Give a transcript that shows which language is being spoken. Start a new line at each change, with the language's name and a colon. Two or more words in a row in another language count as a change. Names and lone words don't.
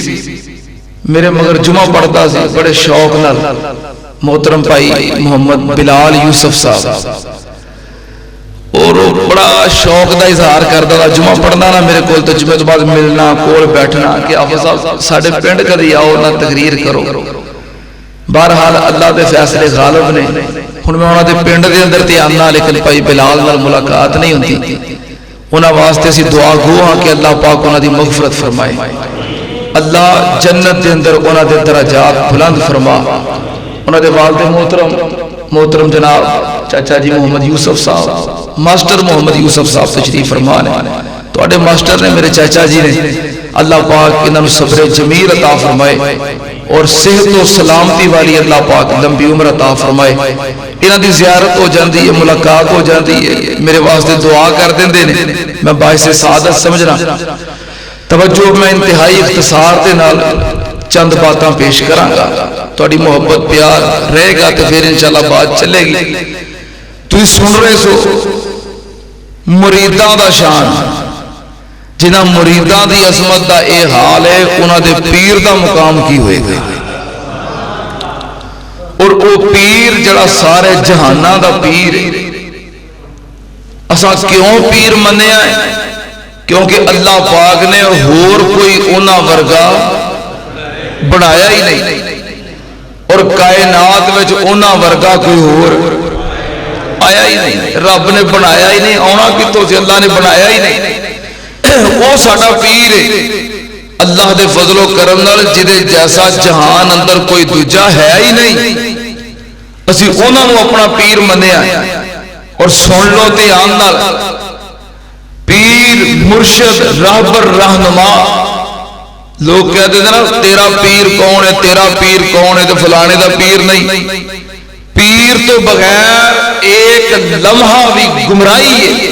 Punjabi: میرے مگر جمعہ پڑھتا سی بڑے شوق نال. محترم بھائی محمد بلال یوسف صاحب, اور بڑا شوق دا اظہار کرتا تھا. جمعہ پڑھنا نا میرے کول, تو جمعے تو بعد ملنا, کول بیٹھنا کہ حافظ صاحب ساڈے پنڈ کدی آؤ نہ تقریر کرو. بہرحال اللہ دے فیصلے غالب نے. ہن میں انہاں دے پنڈ دے اندر تے آنا, لیکن بھائی بلال نال ملاقات نہیں ہوندی. انہاں واسطے اسی دعا گو ہاں کہ اللہ پاک انہاں دی مغفرت فرمائے, اللہ جنت دے اندر انہاں دے درجات بلند فرما. انہاں دے والد محترم جناب چاچا جی محمد یوسف صاحب, ماسٹر محمد یوسف صاحب تشریف فرما نے. تواڈے ماسٹر نے میرے چاچا جی نے, اللہ پاک انہاں نوں صبر جمیل عطا فرمائے اور صحت و سلامتی والی اللہ پاک لمبی عمر عطا فرمائے. انہاں دی زیارت ہو جاندی ہے, ملاقات ہو جاندی ہے, میرے واسطے دعا کر دیندے نے. میں باعث سعادت سمجھنا. توجہ میں انتہائی اختصار دے نال چند باتاں پیش کراں گا. تہاڈی محبت پیار رہے گا تو پھر انشاءاللہ بات چلے گی. تسی سن رہے سو مریداں دا شان, جنہاں مریداں دی عظمت دا اے حال ہے, انہاں دے پیر دا مقام کی ہوئے گا. اور او پیر جڑا سارے جہاناں دا پیر ہے. اساں کیوں پیر منیا ہے؟ کیونکہ اللہ پاک نے ہور کوئی انہاں ورگا بنایا ہی نہیں, اور کائنات وچ انہاں ورگا کوئی ہور آیا ہی نہیں. رب نے بنایا ہی نہیں, آنا کتوں سے, اللہ نے بنایا ہی نہیں. وہ ساڈا پیر ہے اللہ دے فضل و کرم نال, جدے جیسا جہان اندر کوئی دوجا ہے ہی نہیں. اسی انہاں نوں اپنا پیر منیا. اور سن لو دھیان نال, پیر مرشد راہبر رہنما.
Urdu: لوگ کہتے ہیں نا تیرا پیر کون ہے, تیرا پیر کون ہے, تو فلانے دا پیر نہیں.
Punjabi: پیر تو بغیر ایک لمحہ بھی گمراہی ہے.